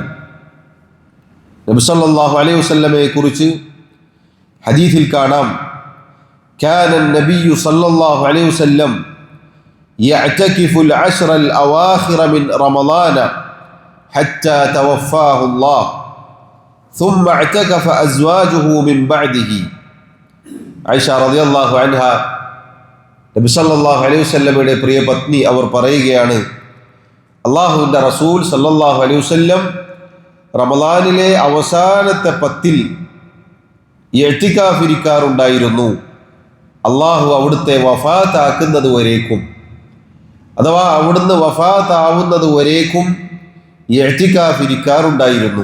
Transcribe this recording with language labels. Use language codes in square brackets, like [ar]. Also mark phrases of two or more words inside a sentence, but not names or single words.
[ml] നബി സല്ലല്ലാഹു അലൈഹി വസല്ലമയെ കുറിച്ച് ഹദീസിൽ കാണാം, [ar] كان النبي صلى الله عليه وسلم يعتكف العشر الأواخر من رمضان حتى توفاه الله ثم اعتكف أزواجه من بعده [ml] ആയിഷ [ar] رضي الله عنها [ml] നബി [ar] صلى الله عليه وسلم [ml] പ്രിയ പത്നി അവർ പറയുകയാണ്, അള്ളാഹുവിൻ്റെ റസൂൽ [ar] صلى الله عليه وسلم [ml] റമളാനിലെ അവസാനത്തെ 10 ഇഅ്തികാഫ് ഇരിക്കാറുണ്ടായിരുന്നു, അള്ളാഹു അവിടുത്തെ വഫാത്താക്കുന്നത് വരേക്കും, അഥവാ അവിടുന്ന് വഫാത്താവുന്നത് വരേക്കും ഇഅ്തികാഫ് ഇരിക്കാറുണ്ടായിരുന്നു.